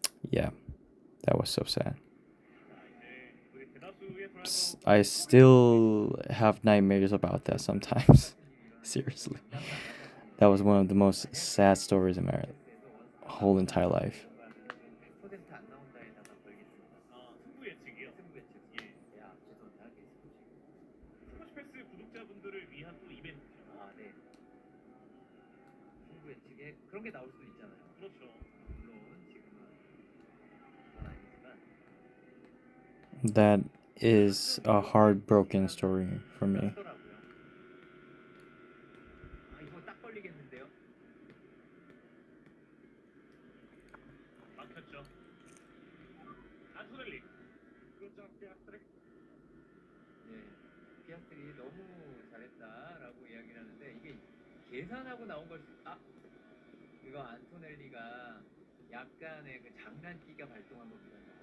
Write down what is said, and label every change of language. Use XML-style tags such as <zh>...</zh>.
<en>Yeah, that was so sad.</en> <ko>자, 이제 우리 대다수의</ko> <en>I still have nightmares about that sometimes. Seriously, that was one of the most sad stories in my whole entire life.</en> <ko>100% 안 나온다에다가 걸겠습니다. 승부 예측이요. 승부 예측. 예. 야, 죄송합니다. 스포츠 패스 구독자분들을 위한 또 이벤트죠. 아, 네. 승부 예측에 그런 게 나올 수도 있잖아요. 그렇죠. 물론 지금은 그건 아니지만</ko> <en>That is a heartbroken story for me.</en> <ko>하더라고요. 아, 이거 딱 걸리겠는데요? 막혔죠. 안토넬리. 그렇죠. 예. 피아스트리 너무 잘했다라고 이야기를 하는데 이게 계산하고 나온 걸 이거 안토넬리가 약간의 그 장난기가 발동한 겁니다.</ko>